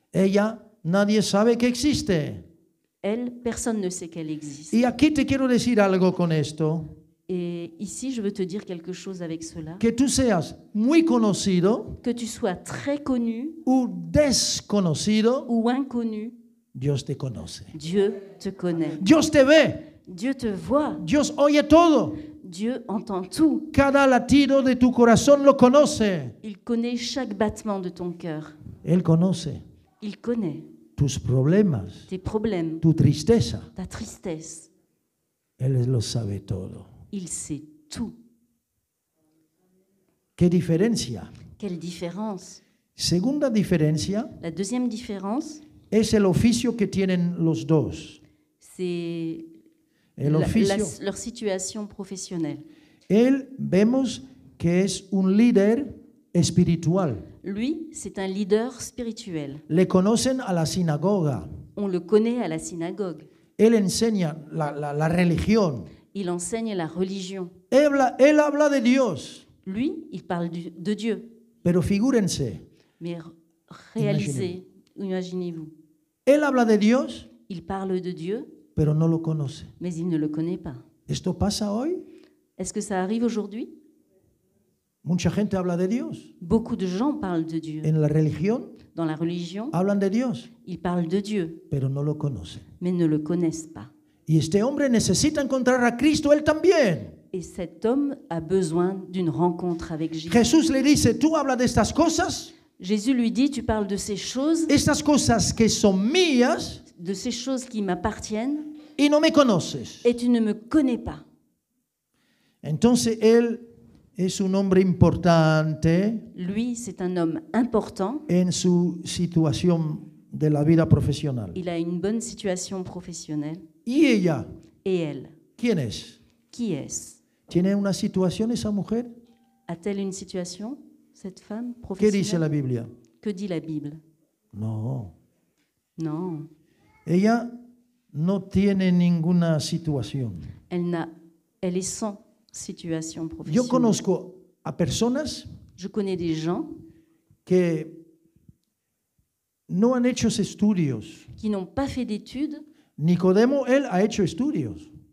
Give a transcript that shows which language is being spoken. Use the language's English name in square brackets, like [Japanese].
[Spanish] Ella, nadie sabe que existe. [French] Elle, personne ne sait qu'elle existe. [Spanish] Y aquí te quiero decir algo con esto. [French] Et ici, je veux te dire quelque chose avec cela. [Spanish] Que tú seas muy conocido [French] Que tu sois très connu [Spanish] o desconocido, [French] ou inconnu, [Spanish] Dios te conoce. [French] Dieu te connaît. [Spanish] Dios te ve. [French] Dieu te voit. [Spanish] Dios oye todo. [French] Dieu entend tout. [Spanish] Cada latido de tu corazón lo conoce. [French] Il connaît chaque battement de ton cœur. [Spanish] Él conoce [French] Il connaît [Spanish] tus problemas, [French] tes problèmes, [Spanish] tu tristeza. [French] ta tristesse. [Spanish] Él lo sabe todo. [French] Il sait tout. [Spanish] ¿Qué diferencia? [French] Quelle différence! [Spanish] Segunda diferencia [French] La deuxième différence, [Spanish] es el oficio que tienen los dos. [French] c'est [Spanish] El oficio. [French] leur situation professionnelle. [Spanish] Él vemos que es un líder espiritual. [French] Lui, c'est un leader spirituel. [Spanish] Le conocen a la sinagoga. [French] On le connaît à la synagogue. [Spanish] Él enseña la religión. [French] Il enseigne la religion. [Spanish] Él habla de Dios. [French] Lui, il parle de Dieu. [Spanish] Pero figúrense, [French] Mais réalisez, imaginez-vous, [Spanish] él habla de Dios, [French] il parle de Dieu, [Spanish] pero no lo conoce. [French] mais il ne le connaît pas. [Spanish] ¿Esto pasa hoy? [French] Est-ce que ça arrive aujourd'hui? [Spanish] Mucha gente habla de Dios. [French] Beaucoup de gens parlent de Dieu. [Spanish] En la religión [French] Dans la religion, [Spanish] hablan de Dios, [French] ils parlent de Dieu, [Spanish] pero no lo conocen. [French] mais ne le connaissent pas. [Spanish] Y este hombre necesita encontrar a Cristo, él también. [French] Et cet homme a besoin d'une rencontre avec Jésus. [Spanish] Jesús le dice, tú hablas de estas cosas, [French] Jésus lui dit, tu parles de ces choses [Spanish] que son mías, [French] qui m'appartiennent, [Spanish] y no me conoces. [French] et tu ne me connais pas. [Spanish] Entonces él es un hombre importante [French] Lui, c'est un homme important. [Spanish] en su situación de la vida profesional. [French] Il a une bonne situation professionnelle. [Spanish] ¿Y ella? [French] Et elle, [Spanish] ¿Quién es? [French] qui est-ce? [Spanish] ¿Tiene una situación esa mujer? [French] A-t-elle une situation, cette femme [Spanish] ¿Qué dice la [French] professionnelle? [Spanish] Biblia? [French] Que dit la Bible? [Spanish] No. [French] Non, [Spanish] Ella no tiene ninguna situación. [French] elle est sans situation [Spanish] Yo [French] professionnelle. [Spanish] conozco a personas [French] Je connais des gens [Spanish] que no han hecho estudios. [French] qui n'ont pas fait d'études. [Spanish] Nicodemo, él ha hecho estudios.